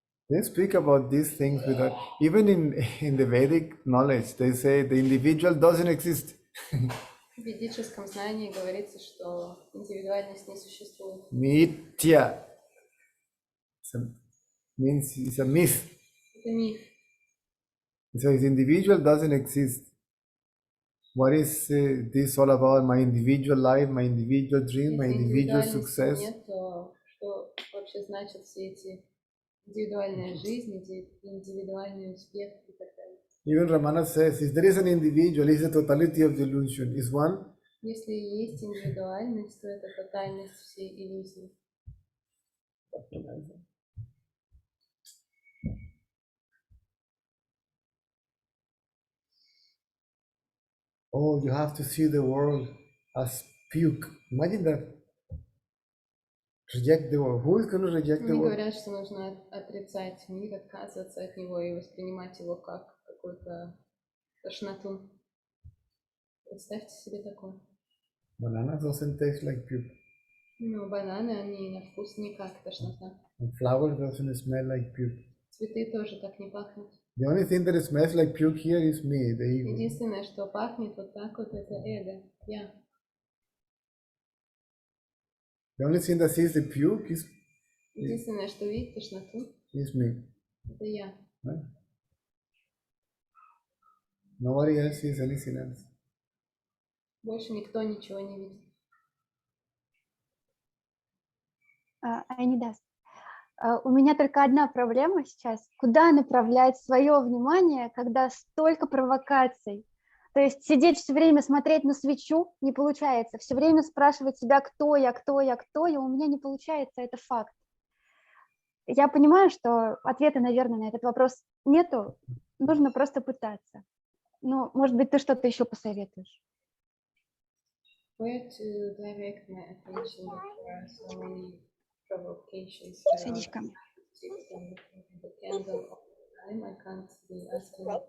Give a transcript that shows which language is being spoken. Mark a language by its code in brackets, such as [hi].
[en] They speak about these things without, even in the Vedic knowledge, they say the individual doesn't exist. В ведическом знании говорится, что индивидуальность не существует. Mithya. Means it's a myth. [ru] Это миф. [en] So the individual doesn't exist. What is this all about? My individual life, my individual dream, my [ru] Если [en] individual [ru] индивидуальности [en] success. [ru] нет, то вообще значат все эти индивидуальная жизнь, индивидуальный успех и так далее. [en] Even Ramana says, if there is an individual, is the totality of the illusion. Is one? [ru] Если есть индивидуальность, то это тотальность всей иллюзии. [en] Oh, you have to see the world as puke. Imagine that. Reject the world. Who is going to reject the [ru] Они [en] world? [ru] говорят, что нужно отрицать мир, отказываться от него и воспринимать его как какую-то тошноту. Представьте себе такое. [en] Bananas doesn't taste like puke. [ru] Ну, бананы, они на вкус не как тошнота. [en] And flowers doesn't smell like puke. [ru] Цветы тоже так не пахнут. [en] The only thing that smells like puke here is me, the ego. [ru] Единственное, что пахнет вот так вот, это эго, я. [en] The only thing that sees the puke [ru] Единственное, что видит тошноту, [en] is me. [ru] это я. [en] Right? Nobody else sees anything else. [ru] Больше никто ничего не видит. Айнидас, у меня только одна проблема сейчас. Куда направлять свое внимание, когда столько провокаций? То есть сидеть все время, смотреть на свечу не получается. Все время спрашивать себя, кто я, кто я, кто я, у меня не получается, это факт. Я понимаю, что ответа, наверное, на этот вопрос нету, нужно просто пытаться. Но, может быть, ты что-то еще посоветуешь? [en] Where to direct my attention if there are so many provocations [ru] Садись ко мне. [en] the candle all the time? I can't be asking